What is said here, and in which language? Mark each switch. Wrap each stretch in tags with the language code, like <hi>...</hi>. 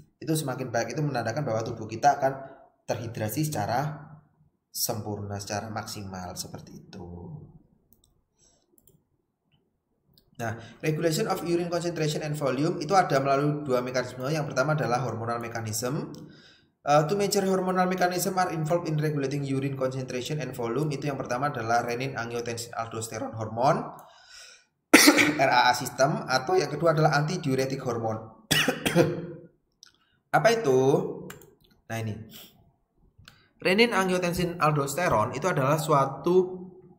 <id>Itu semakin baik, itu menandakan bahwa tubuh kita akan terhidrasi secara sempurna, secara maksimal, seperti itu. Nah,</id> <en>regulation of urine concentration and volume</en> <id>itu ada melalui 2 mekanisme. Yang pertama adalah hormonal mechanism.</id> <en>Two major hormonal mechanism are involved in regulating urine concentration and volume.</en> <id>Itu yang pertama adalah renin angiotensin aldosteron hormone RAA system, atau yang kedua adalah antidiuretic hormone. Apa itu? Nah, ini renin angiotensin aldosteron itu adalah suatu</id>